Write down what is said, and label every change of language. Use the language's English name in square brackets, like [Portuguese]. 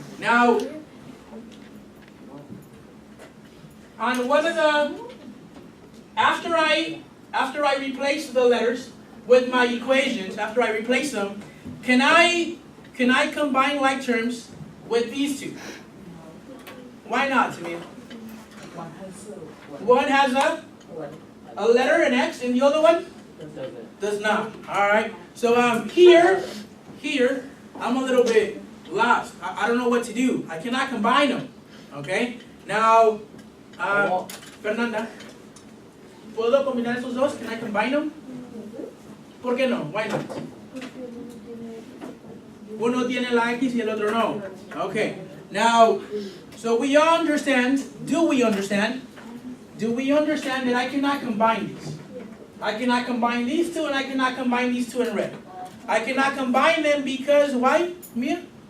[English] Now, on one of the after I replace the letters with my equations, after I replace them, can I combine like terms with these two? Why not, Tamir? One has a letter, an X, and the other one does not. All right. So here, I'm a little bit lost. I don't know what to do. I cannot combine them. Okay. Now, Fernanda, [Spanish] ¿puedo combinar esos dos? [English] Can I combine them? [Spanish] ¿Por qué no? [English] Why not? [Spanish] Uno tiene la X y el otro no. [English] Okay. Now, so we all understand. Do we understand that I cannot combine these? I cannot combine these two, and I cannot combine these two in red. I cannot combine them because why, Mia?